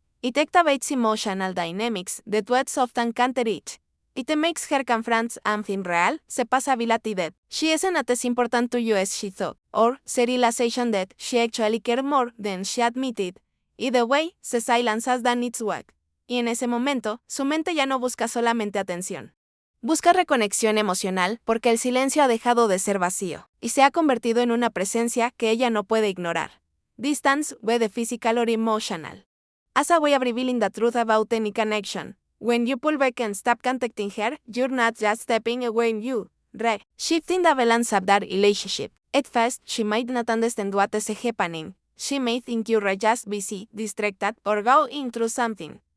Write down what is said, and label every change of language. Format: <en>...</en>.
<en>It activates emotional dynamics that words often can't reach. It makes her confront something real, the possibility that she isn't as important to you as she thought, or the realization that she actually cared more than she admitted. Either way, the silence has done its work.</en> <es>Y en ese momento, su mente ya no busca solamente atención. Busca reconexión emocional porque el silencio ha dejado de ser vacío, y se ha convertido en una presencia que ella no puede ignorar.</es> <en>Distance, whether physical or emotional, as a way of revealing the truth about any connection. When you pull back and stop contacting her, you're not just stepping away, you shifting the balance of that relationship. At first, she might not understand what is happening. She may think you're just busy, distracted, or going through something.</en>